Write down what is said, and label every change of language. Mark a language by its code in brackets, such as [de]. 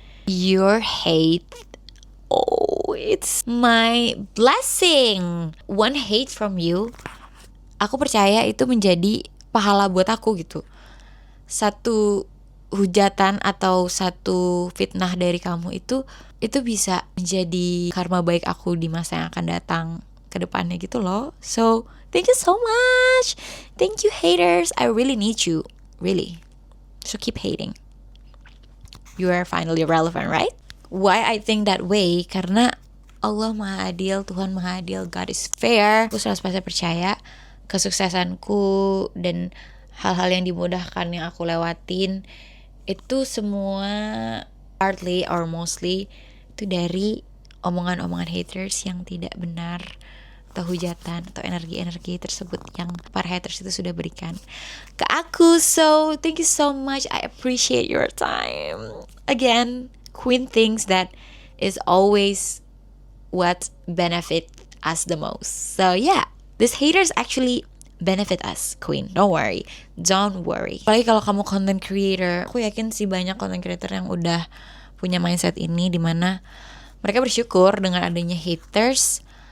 [en] Your hate, it's my blessing. One hate from you, [id] aku percaya itu menjadi pahala buat aku gitu. Satu hujatan atau satu fitnah dari kamu itu bisa menjadi karma baik aku di masa yang akan datang ke depannya gitu loh. [en] So Thank you so much. Thank you, haters. I really need you. Really. So keep hating. You are finally relevant, right? Why I think that way? [id] Karena Allah Maha Adil, Tuhan Maha Adil, [en] God is fair. [id] Aku 100% percaya kesuksesanku dan hal-hal yang dimudahkan yang aku lewatin itu semua [en] partly or mostly [id] itu dari omongan-omongan haters yang tidak benar atau hujatan atau energi-energi tersebut yang para haters itu sudah berikan ke aku. [en] So thank you so much, I appreciate your time. Again, Queen thinks that is always what benefit us the most. So yeah, these haters actually benefit us, Queen. Don't worry. [id] Apalagi kalau kamu content creator, aku yakin sih banyak content creator yang udah punya mindset ini, dimana mereka bersyukur dengan adanya haters.